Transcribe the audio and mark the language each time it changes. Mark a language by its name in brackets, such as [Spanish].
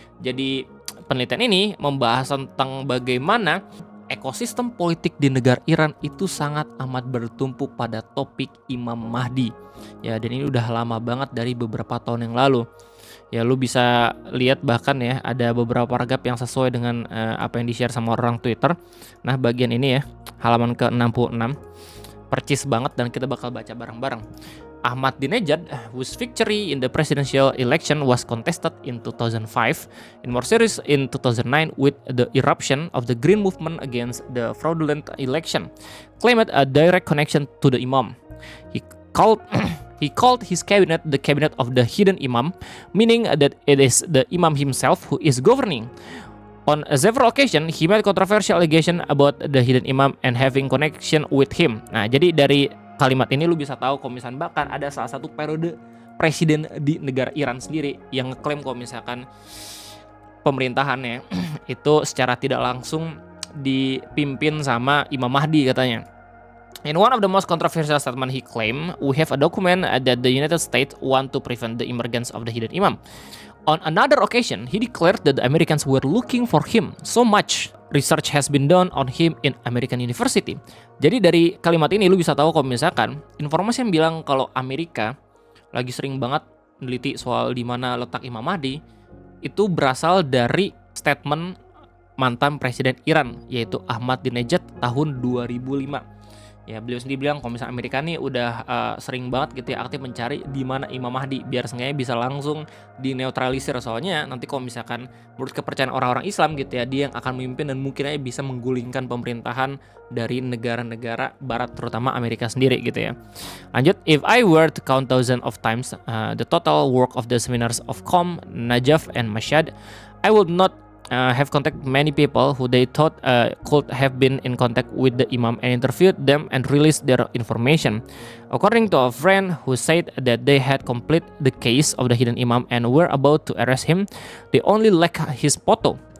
[Indonesian] Jadi penelitian ini membahas tentang bagaimana ekosistem politik di negara Iran itu sangat amat bertumpu pada topik Imam Mahdi. Ya, dan ini udah lama banget dari beberapa tahun yang lalu. Ya, lu bisa lihat bahkan ya ada beberapa paragraf yang sesuai dengan apa yang di-share sama orang Twitter. Nah, bagian ini ya, halaman ke-66. Percis banget dan kita bakal baca bareng-bareng. [English] Ahmadinejad, whose victory in the presidential election was contested in 2005, and more serious in 2009 with the eruption of the Green Movement against the fraudulent election, claimed a direct connection to the Imam. He called he called his cabinet the cabinet of the hidden Imam, meaning that it is the Imam himself who is governing. On several occasions, he made controversial allegation about the hidden Imam and having connection with him. [Indonesian] Nah, jadi dari kalimat ini lu bisa tahu kalau misalkan bahkan ada salah satu periode presiden di negara Iran sendiri yang ngeklaim kalau misalkan pemerintahannya itu secara tidak langsung dipimpin sama Imam Mahdi katanya. [English] In one of the most controversial statement he claimed, we have a document that the United States want to prevent the emergence of the hidden Imam. On another occasion, he declared that the Americans were looking for him so much. Research has been done on him in American University. [Indonesian] Jadi dari kalimat ini lu bisa tahu kalau misalkan informasi yang bilang kalau Amerika lagi sering banget neliti soal di mana letak Imam Mahdi itu berasal dari statement mantan presiden Iran yaitu Ahmadinejad tahun 2005. Ya, beliau sendiri bilang kalau misalnya Amerika nih udah sering banget gitu ya aktif mencari di mana Imam Mahdi biar sengaja bisa langsung dinetralisir, soalnya nanti kalau misalkan menurut kepercayaan orang-orang Islam gitu ya dia yang akan memimpin dan mungkin aja bisa menggulingkan pemerintahan dari negara-negara barat terutama Amerika sendiri gitu ya. [English] Lanjut, if I were to count thousands of times the total work of the seminars of Qom, Najaf and Mashhad, I would not have contacted many people who they thought could have been in contact with the Imam and interviewed them and released their information. According to a friend who said that they had completed the case of the hidden Imam and were about to arrest him, they only lack his photo.